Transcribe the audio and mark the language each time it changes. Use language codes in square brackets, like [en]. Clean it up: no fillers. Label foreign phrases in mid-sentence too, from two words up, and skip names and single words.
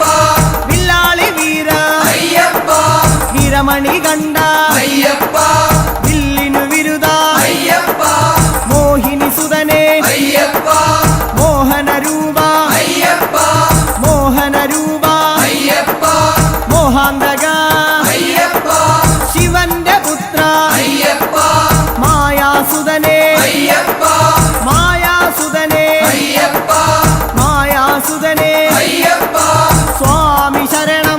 [kn] ಬಿಲ್ಲಾಳಿ ವೀರ ಅಯ್ಯಪ್ಪ ವೀರಮಣಿ ಗಂಡ ಅಯ್ಯಪ್ಪ ಬಿಲ್ಲಿನ ವಿರುದ ಅಯ್ಯಪ್ಪ ಮೋಹಿನಿ ಸುಧನೆ ಅಯ್ಯಪ್ಪ ಮೋಹನ ರೂಪ ಅಯ್ಯಪ್ಪ ಮೋಹನ ರೂಪ ಅಯ್ಯಪ್ಪ [ml] മോഹാന്തക അയ്യപ്പ ശിവന്റെ പുത്ര അയ്യപ്പ മായാസുതനെ അയ്യപ്പ മായാസുതനെ അയ്യപ്പ മായാസുതനെ അയ്യപ്പ സ്വാമി ശരണം